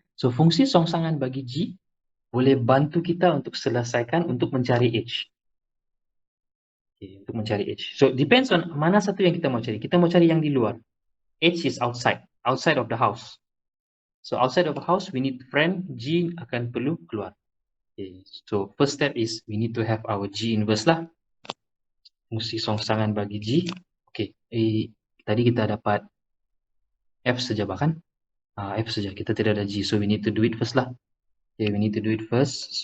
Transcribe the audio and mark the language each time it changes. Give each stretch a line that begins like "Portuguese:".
Malay: So fungsi songsangan bagi G boleh bantu kita untuk mencari H. Okay, untuk mencari H.
English: So depends on
Malay: mana satu yang kita mau cari. Kita mau cari yang di luar.
English: H is outside of the house. So outside of the house we need friend.
Malay: G akan perlu keluar.
English: Okay. So first step is we need to have our G inverse lah.
Malay: Fungsi songsangan bagi G. Okay. Tadi kita dapat F saja bahkan. F saja. Kita tidak ada G.
English: So we need to do it first lah. Okay, we need to do it first.